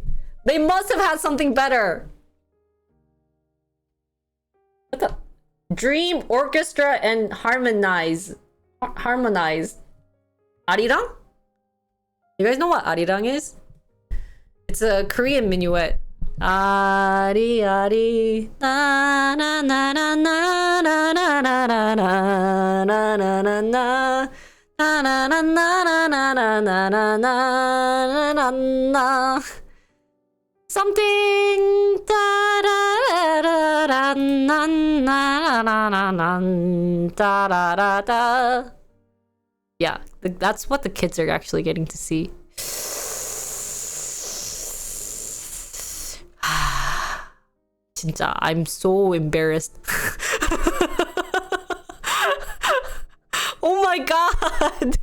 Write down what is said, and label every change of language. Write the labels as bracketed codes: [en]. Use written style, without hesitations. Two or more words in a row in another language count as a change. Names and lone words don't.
[en] They must have had something better. What the? Dream, orchestra, and harmonize. Arirang? You guys know what arirang is? It's a Korean minuet. Ari ari na na na na na na na na na na na na Na na na na na na na na na na na na. Something da da da da na na na na na da da da da. Yeah, that's what the kids are actually getting to see. 진짜, I'm so embarrassed. Oh my god!